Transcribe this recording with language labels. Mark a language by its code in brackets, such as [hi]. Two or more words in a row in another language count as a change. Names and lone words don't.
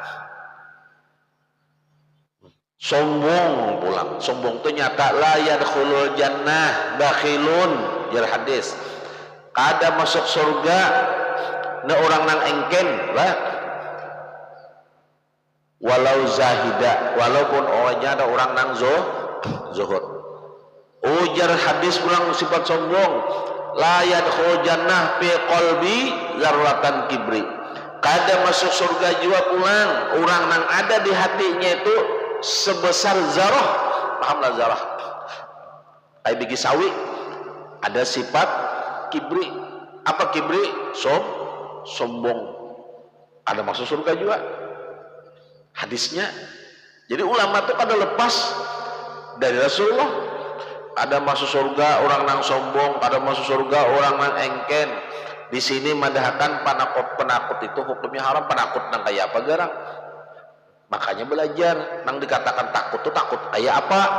[bjn] sombong pulang sombong tu nyata [ar] la yadkhulul jannah bakhilun [bjn] jar hadis kada masuk surga na orang nang engken lah [ar] walau zahida [bjn] walaupun orangnya ada orang nang zuhud ujar hadis pulang sifat sombong [ar] la yadkhul jannah fi qalbi zarratan kibri [bjn] kada masuk surga jua pulang orang nang ada di hatinya itu sebesar zarah pahamlah zarah ai bigi sawi ada sifat kibri apa kibri sombong ada masuk surga juga hadisnya jadi ulama itu pada lepas dari Rasulullah ada masuk surga orang nang sombong ada masuk surga orang nang engken di sini mendahkan penakut itu hukumnya haram penakut nang kayak apa garang makanya belajar nang dikatakan takut tuh takut kayak apa